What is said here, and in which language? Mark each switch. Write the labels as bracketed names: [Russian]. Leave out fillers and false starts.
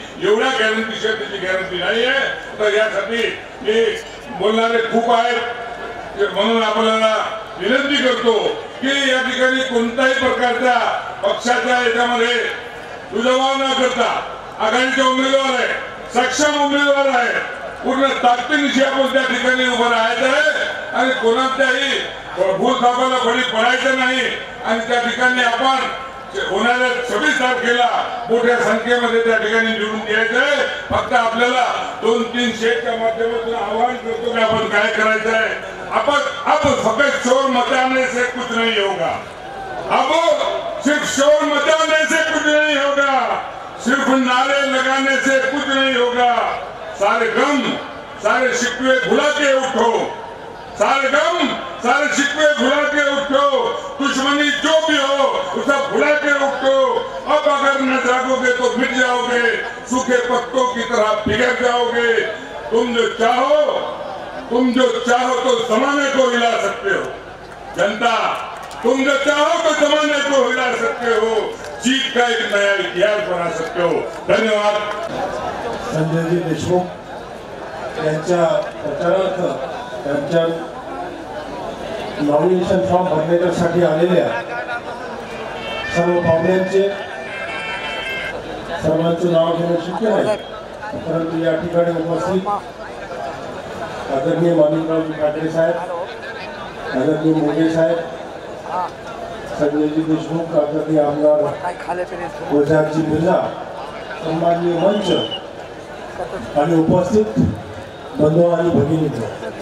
[Marathi] एवढ्या गॅरंटीशिवाय त्याची गॅरंटी नाहीये. तर यासाठी मी बोलणारे खूप आहेत म्हणून आपल्याला विनंती करतो की या ठिकाणी कोणत्याही प्रकारच्या पक्षाच्या याच्यामध्ये तुझाव न करता आघाडीचे उमेदवार आहे, सक्षम उमेदवार आहे, पूर्ण ताकदीनिशी आपण त्या ठिकाणी उभं राहायचं आहे आणि कोणाच्याही भूलथापाला बळी पडायचं नाही. आणि त्या ठिकाणी आपण होणाऱ्या 26 तारखेला मोठ्या संख्येमध्ये त्या ठिकाणी निवडून द्यायचं आहे. फक्त आपल्याला 2-3 शेटच्या माध्यमातून आवाहन करतो की आपण काय करायचं आहे. [Hindi] अब फकत शोर मचाने से कुछ नहीं होगा, अब सिर्फ शोर मचाने से कुछ नहीं होगा, सिर्फ नारे लगाने से कुछ नहीं होगा. सारे गम सारे शिकवे भुला के उठो, सारे गम सारे शिकवे भुला के उठो, दुश्मनी जो भी हो उसे भुला के उठो. अब अगर न जागोगे तो मिट जाओगे, सूखे पत्तों की तरह बिगड़ जाओगे. तुम जो चाहो तो जमाने को हिला सकते हो. जनता, तुम जो चाहो तो जमाने को हिला सकते हो, जीत का एक नया इतिहास बना सकते हो. धन्यवाद. [Marathi] संजयजी देशमुख यांच्या प्रचारार्थ त्यांच्या नॉमिनेशन फॉर्म भरण्यासाठी आलेल्या सर्व पाहुण्यांचे सर्वांचे नाव घेणं शक्य नाही, परंतु या ठिकाणी उपस्थित आदरणीय माणिकराव ठाकरे साहेब, आदरणीय मोगे साहेब, संजयजी देशमुख, आदरणीय आमदार गुलजारजी बिर्ला, सन्माननीय मंच आणि उपस्थित बंधू आणि भगिनींनो,